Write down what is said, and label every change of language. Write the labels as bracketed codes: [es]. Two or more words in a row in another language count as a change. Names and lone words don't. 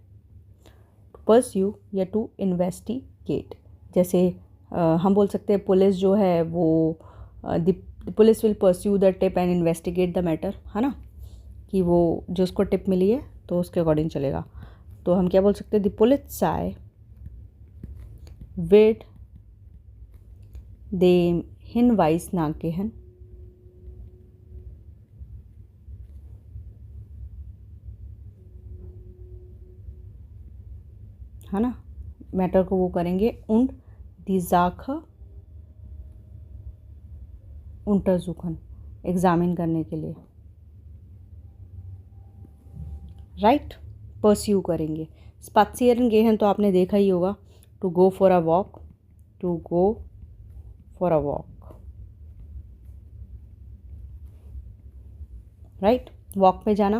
[en] to pursue या to investigate. [hi] जैसे हम बोल सकते हैं पुलिस जो है वो [en] the police will pursue the tip and investigate the matter, [hi] है ना, कि वो जो उसको टिप मिली है तो उसके अकॉर्डिंग चलेगा. तो हम क्या बोल सकते हैं, [de] die Polizei wird dem Hinweis nachgehen. [hi] है ना, मैटर को वो करेंगे. [de] und die Sache untersuchen, [hi] एग्जामिन करने के लिए. राइट. परस्यू करेंगे. [de] spazieren gehen [hi] तो आपने देखा ही होगा, [en] to go for a walk. to go for a walk. राइट, वॉक [hi] पे जाना.